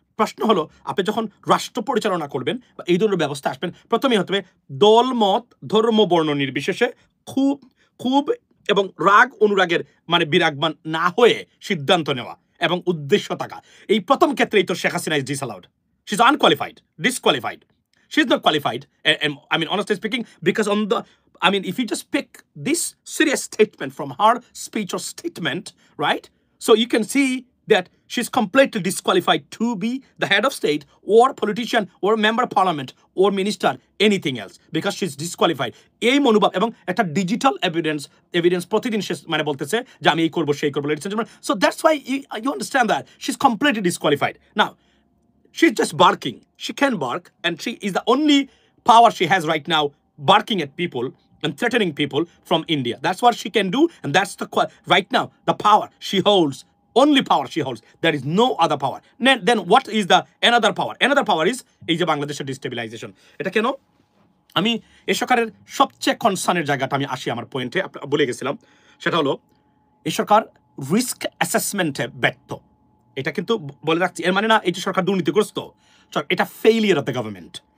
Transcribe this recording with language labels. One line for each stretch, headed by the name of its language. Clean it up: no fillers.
Bangla: প্রশ্ন হলো, আপনি যখন রাষ্ট্র পরিচালনা করবেন বা এই ধরনের ব্যবস্থা আসবেন, প্রথমেই হতে হবে দল মত ধর্ম বর্ণ নির্বিশেষে খুব এবং রাগ অনুরাগের বিরাগমান না হয়ে সিদ্ধান্ত নেওয়া এবং উদ্দেশ্য থাকা। এই প্রথম ক্ষেত্রেই তো Sheikh Hasina
English: Is disallowed. She is unqualified, disqualified. She is not qualified, and honestly speaking, because if you just pick this serious statement from her speech or statement, right? So you can see that she's completely disqualified to be the head of state or politician or member of parliament or minister, anything else, because she's disqualified.
Bangla: এই মনোভাব এবং একটা digital evidence প্রতিদিন সে বলতেছে যে আমি এই করবো সেই করবো,
English: ladies and gentlemen. So that's why you understand that she's completely disqualified. Now, she's just barking. She can bark, and she is the only power she has right now, barking at people and threatening people from India. That's what she can do, and that's right now the power she holds. Only power she holds. There is no other power. Then what is the another power? Another power is
Bangla: এই যে বাংলাদেশের destabilisation. এটা কেন? আমি এই সরকারের সবচেয়ে কনসার্নের জায়গাটা আমি আসি আমার পয়েন্টে, বলে গেছিলাম, সেটা হলো এই সরকার রিস্ক অ্যাসেসমেন্টে ব্যর্থ। এটা কিন্তু বলে রাখছি, এর মানে না এই যে সরকার দুর্নীতিগ্রস্ত, এটা ফেইলিয়ার অফ দ্য গভর্নমেন্ট।